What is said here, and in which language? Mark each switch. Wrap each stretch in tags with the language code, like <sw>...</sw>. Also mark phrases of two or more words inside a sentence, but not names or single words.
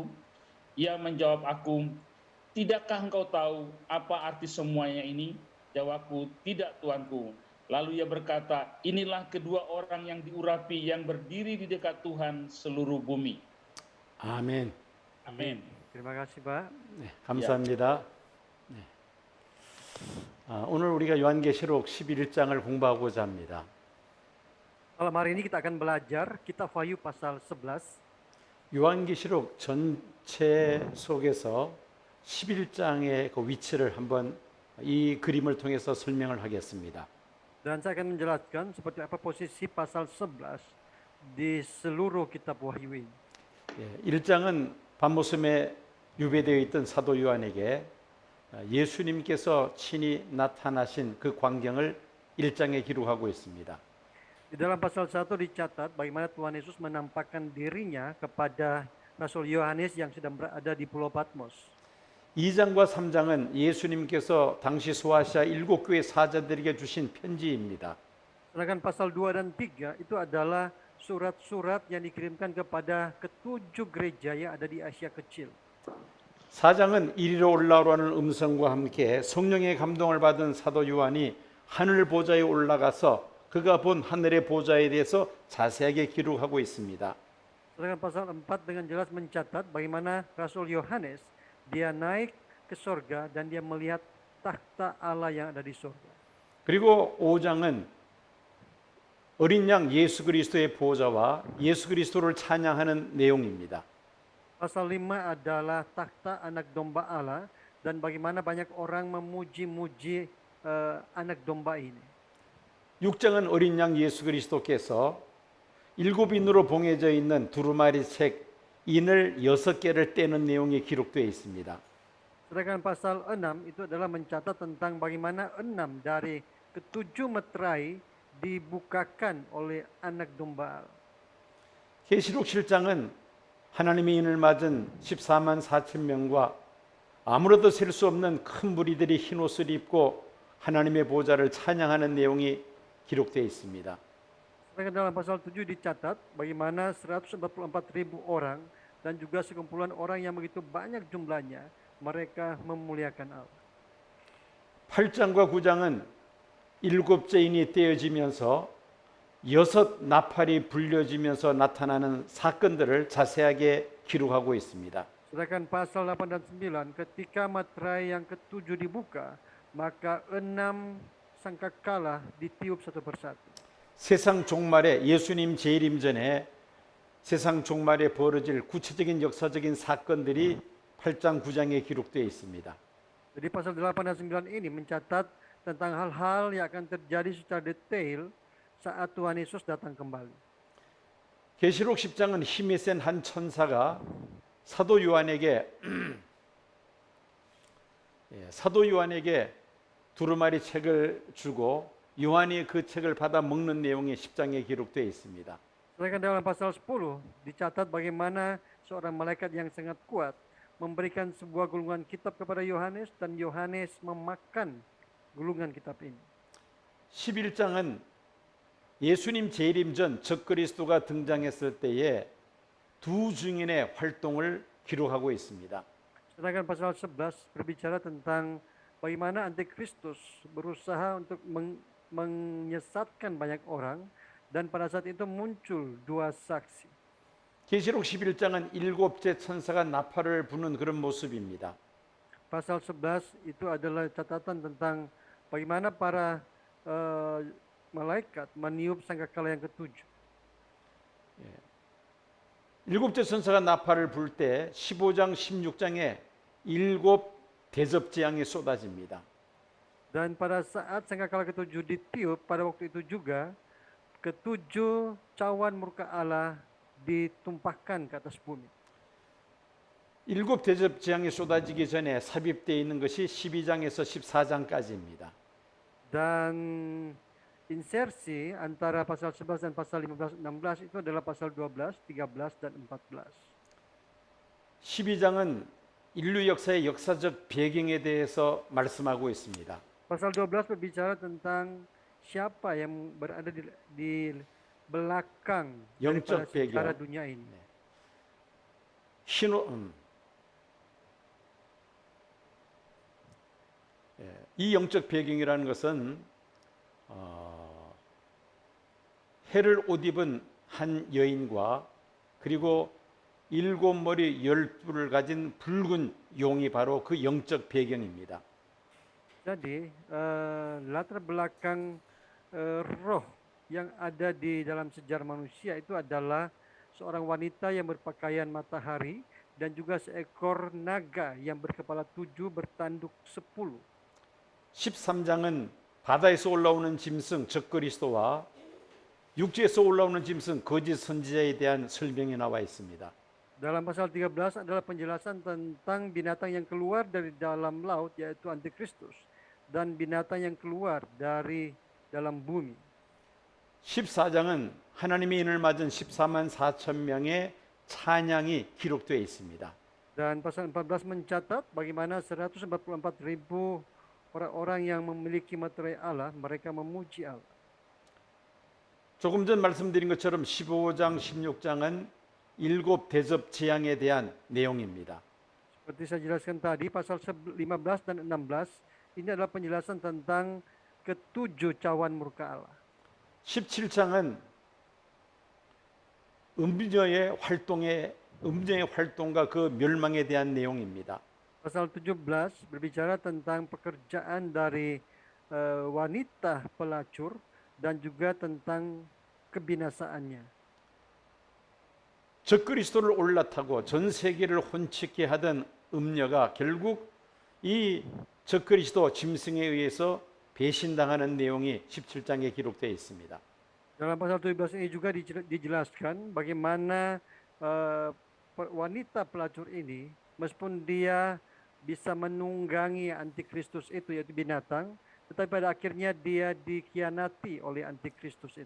<id>Ia menjawab aku, tidakkah engkau tahu apa arti semuanya ini? Jawabku, tidak Tuanku. Lalu ia berkata, inilah kedua orang yang diurapi yang berdiri di dekat Tuhan seluruh bumi.</id> <ko>아멘.</ko> <id>Amin. Terima kasih, Pak.</id> <ko>네, 감사합니다. 네. 오늘 우리가 요한계시록 11장을 공부하고자 합니다.</ko> <id>Malam hari ini kita akan belajar kitab Wahyu pasal 11.</id> <ko>요한계시록 전체 속에서 11장의 그 위치를 한번 이 그림을 통해서 설명을 하겠습니다.</ko> <id>Dan saya akan menjelaskan seperti apa posisi pasal 11 di seluruh kitab Wahyu ini.</id> <ko>1장은 밤모섬에 유배되어 있던 사도 요한에게 예수님께서 친히 나타나신 그 광경을 1장에 기록하고 있습니다.</ko> <id>Di dalam pasal 1 dicatat bagaimana Tuhan Yesus menampakkan dirinya kepada Rasul Yohanes yang sedang berada di Pulau Patmos.</id> <ko>2장과 3장은 예수님께서 당시 소아시아 7교회 사자들에게 주신 편지입니다.</ko> <id>Sedangkan pasal 2 dan 3 itu adalah surat-surat yang dikirimkan kepada ketujuh gereja yang ada di Asia Kecil.</id> <ko>4장은 이리로 올라오라는 음성과 함께 성령의 감동을 받은 사도 요한이 하늘 보좌에 올라가서 그가 본 하늘의 보좌에 대해서 자세하게 기록하고 있습니다.</ko> <id>Sedangkan pasal 4 dengan jelas mencatat bagaimana Rasul Yohanes dia naik ke sorga dan dia melihat takhta Allah yang ada di sorga.</id> <ko>그리고 5장은 어린 양 예수 그리스도의 보좌와 예수 그리스도를 찬양하는 내용입니다.</ko> <id>Pasal 5 adalah takhta anak domba Allah dan bagaimana banyak orang memuji-muji anak domba ini.</id> <ko>6장은 어린 양 예수 그리스도께서 7인으로 봉해져 있는 두루마리 책 인을 6개를 떼는 내용이 기록되어 있습니다.</ko> <id>Sedangkan pasal 6 itu adalah mencatat tentang bagaimana 6 dari ketujuh meterai dibukakan oleh anak domba Allah.</id> <ko>계시록 7장은 하나님의 인을 맞은 14만 4천 명과 아무로도 셀 수 없는 큰 무리들이 흰 옷을 입고 하나님의 보좌를 찬양하는 내용이 기록되어 있습니다.</ko> <id>Sedangkan dalam pasal 7 dicatat bagaimana 144.000 orang dan juga sekumpulan orang yang begitu banyak jumlahnya mereka memuliakan Allah.</id> <ko>8장과 9장은 7째 인이 떼어지면서 6 나팔이 불려지면서 나타나는 사건들을 자세하게 기록하고 있습니다.</ko> <id>Sedangkan pasal 8 dan 9 ketika materai yang ketujuh dibuka maka 6 sangkakala ditiup satu persatu.</id> <ko>세상 종말에 예수님 재림 전에 세상 종말에 벌어질 구체적인 역사적인 사건들이 8장 9장에 기록되어 있습니다.</ko> <id>Jadi pasal 8 dan 9 ini mencatat tentang hal-hal yang akan terjadi secara detail saat Tuhan Yesus datang kembali.</id> <ko>계시록 10장은 힘이 센 한 천사가 사도 요한에게 두루마리 책을 주고 요한이 그 책을 받아 먹는 내용이 10장에 기록되어 있습니다.</ko> <id>Sedangkan dalam pasal 10 dicatat bagaimana seorang malaikat yang sangat kuat memberikan sebuah gulungan kitab kepada Yohanes dan Yohanes memakan gulungan kitab ini.</id> <ko>11장은 예수님 재림 전 적그리스도가 등장했을 때에 두 증인의 활동을 기록하고 있습니다.</ko> <id>Sedangkan pasal 11 berbicara tentang bagaimana antikristus berusaha untuk menyesatkan banyak orang dan pada saat itu muncul dua saksi.</id> <ko>계시록 11장은 7째 천사가 나팔을 부는 그런 모습입니다.</ko> <id>Pasal 11 itu adalah catatan tentang bagaimana para malaikat meniup sangkakala yang ketujuh.</id> <ko>7째 천사가 나팔을 불 때 15장 16장에 7 대접 재앙이 쏟아집니다.</ko> <id>Dan pada saat sangkakala ketujuh ditiup pada waktu itu juga ketujuh cawan murka Allah ditumpahkan ke atas bumi.</id> <ko>7 대접 재앙이 쏟아지기 전에 삽입되어 있는 것이 12장에서 14장까지입니다.</ko> <id>Dan insersi antara pasal 11 dan pasal 15-16 itu adalah pasal 12, 13 dan 14.</id> <ko>12장은 인류 역사의 역사적 배경에 대해서 말씀하고 있습니다.</ko> <id>Pasal 12 berbicara tentang siapa yang berada di belakang</id> <ko>영적</ko> <id>daripada sejarah</id> <ko>배경.</ko> <id>dunia ini.</id> <ko>이 영적 배경이라는 것은 해를 옷 입은 한 여인과 그리고 7머리 12를 가진 붉은 용이 바로 그 영적 배경입니다.</ko> <id>Jadi latar belakang roh yang ada di dalam sejarah manusia itu adalah seorang wanita yang berpakaian matahari dan juga seekor naga yang berkepala 7 bertanduk 10.</id> <ko>13장은 바다에서 올라오는 짐승 적 그리스도와 육지에서 올라오는 짐승 거짓 선지자에 대한 설명이 나와 있습니다.</ko> <id>Dalam pasal 13 adalah penjelasan tentang binatang yang keluar dari dalam laut yaitu antikristus dan binatang yang keluar dari dalam bumi.</id> <ko>14장은 하나님의 인을 맞은 14만 4천 명의 찬양이 기록되어 있습니다.</ko> <id>Dan pasal 14 mencatat bagaimana 144.000 orang-orang yang memiliki materai Allah, mereka memuji Allah.</id> <ko>조금 전 말씀드린 것처럼 15장, 16장은 일곱 대접 재앙에 대한 내용입니다.</ko> <id>Seperti saya jelaskan tadi, pasal 15 dan 16 ini adalah penjelasan tentang ketujuh cawan murka Allah.</id> <ko>17장은 음녀의 활동과 그 멸망에 대한 내용입니다.</ko> <id>Pasal 17 berbicara tentang pekerjaan dari wanita pelacur dan juga tentang kebinasaannya.</id> <ko>적그리스도를 올라타고 전 세계를 혼치게 하던 음녀가 결국 이 적그리스도 짐승에 의해서 배신당하는 내용이 17장에 기록되어 있습니다.</ko> <id>Dalam pasal 17 ini juga dijelaskan bagaimana wanita pelacur ini meskipun dia bisa menunggangi antikristus itu yaitu binatang, tetapi pada akhirnya dia dikhianati oleh antikristus itu.</id>